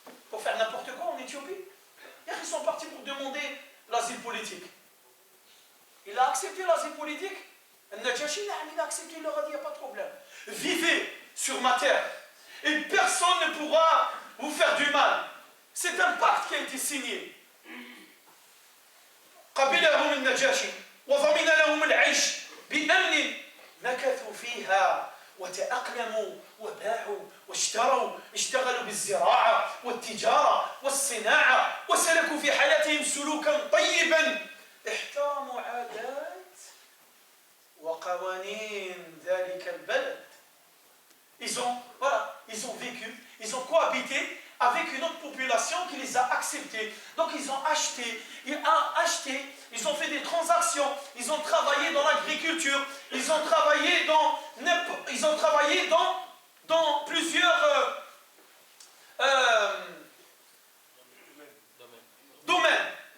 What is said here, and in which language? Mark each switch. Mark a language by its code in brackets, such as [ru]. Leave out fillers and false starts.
[fr] Pour faire n'importe quoi en Éthiopie? Ils sont partis pour demander l'asile politique. Il a accepté l'asile politique. Al-Najashi, il a accepté, il leur a dit, il n'y a pas de problème. Vivez sur ma terre et personne ne pourra vous faire du mal. C'est un pacte qui a été signé. [ar] قبلهم النجاشي وضمن لهم العيش بأمن مكثوا فيها وتأقلموا وباعوا واشتروا اشتغلوا بالزراعة والتجارة والصناعة وسلكوا في حياتهم سلوكا طيبا احترموا عادات وقوانين ذلك البلد. [fr] Ils ont vécu, ils ont cohabité avec une autre population qui les a acceptés. Donc ils ont acheté, ils ont fait des transactions, ils ont travaillé dans l'agriculture, ils ont travaillé dans plusieurs domaines.